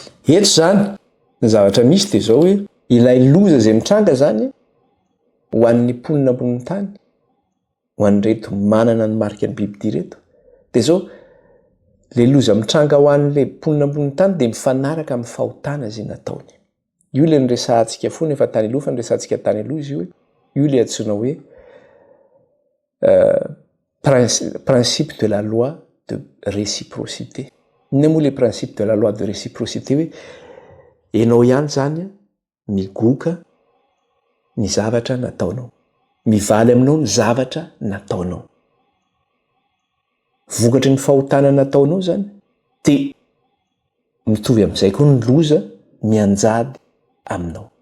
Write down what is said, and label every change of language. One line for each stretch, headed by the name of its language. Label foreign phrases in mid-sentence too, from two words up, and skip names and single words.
Malagasy: Eto zany ny zavatra misy dia zao hoe ilay loza izay mitranga zany ho an'ny mponina ambony tany, ho an'ireto manana ny marika ny bibidia reto dia zao le loza mitranga ho an'ilay mponina ambony tany dia mifanaraka amin'ny fahotana izay nataony. Io ilay niresahantsika foana efa tany aloha fa niresahantsika tany aloha izy io hoe io ilay antsoina hoe
French: principe de la loi de réciprocité.
Malagasy: Inona moa
French: le principe de la loi de réciprocité
Malagasy: hoe ianao ihany zany migoka ny zavatra nataonao, mivaly aminao ny zavatra nataonao. Vokatry ny fahotana nataonao zany dia mitovy amin'izay koa ny loza mianjady aminao.